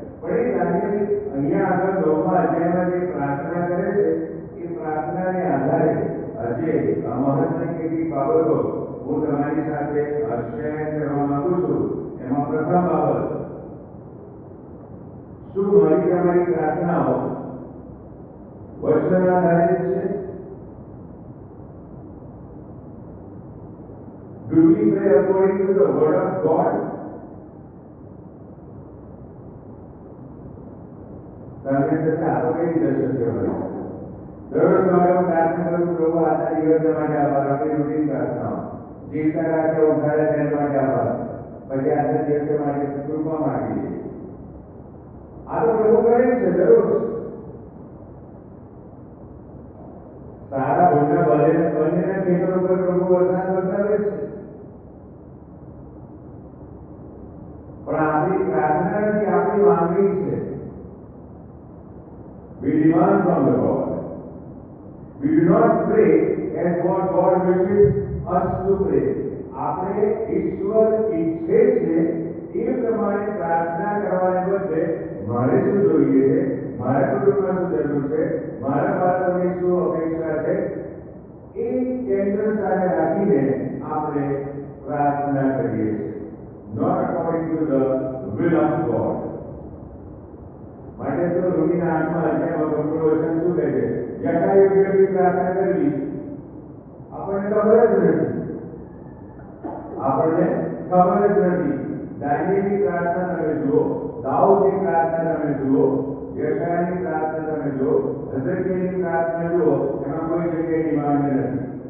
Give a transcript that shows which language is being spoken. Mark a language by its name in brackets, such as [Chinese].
[Gujarati] પણ એ દાનિયેલ અહીંયા આગળ 9મા અધ્યાયમાં જે પ્રાર્થના કરે છે એ પ્રાર્થનાને આધારે આજે મહત્વની કેટલીક બાબતો હું તમારી સાથે શેર કરવા માંગુ છું. એમાં પ્રથમ બાબત, શું મારી તમારી પ્રાર્થનાઓ વચન આધારિત છે? [English] Do we pray according to the word of God? [Gujarati] તમે જશે આપો કેવી દર્શન કહેવાય. દરરોજ સવારે હું પ્રાર્થના કરું, પ્રભુ આજના દિવસ માટે આભાર, આપણી રૂટીન પ્રાર્થનાઓ, જીવતા રાખે ઉઠાડે તેના માટે આભાર, પછી આજના દિવસ માટે કૃપા માંગી લઈએ. આ તો પ્રભુ કરે છે દરરોજ. સારા ભૂલના બંનેના ખેતર ઉપર પ્રભુ વરસાદ વરસાવે છે. પણ આપણી પ્રાર્થના નથી, આપણી માંગણી છે. [English] We demand from the God. We do not pray as what God wishes us to pray. [Gujarati] આપણે ઈશ્વર ઈચ્છે છે એ પ્રમાણે પ્રાર્થના કરવાને બદલે મારે શું જોઈએ છે, મારા કુટુંબમાં શું જરૂર છે, મારા બાળકોની શું અપેક્ષા છે, એ કેન્દ્ર સાથે રાખીને આપણે પ્રાર્થના કરીએ છીએ. [English] Not according to the will of God. [Gujarati] માટે તો રોમીના 8મા અધ્યાયમાં ભગવાનનું વચન શું કહે છે? યથાયોગ્યથી પ્રાર્થના કરવી આપણને ખબર જ નથી. આપણને ખબર જ નથી. દાનિયેલની પ્રાર્થના તમે જુઓ, દાઉદની પ્રાર્થના તમે જુઓ, યશાયાની પ્રાર્થના તમે જુઓ, હિઝકિયેલની પ્રાર્થના જુઓ, એમાં કોઈ જગ્યાએ ડિમાન્ડ નથી.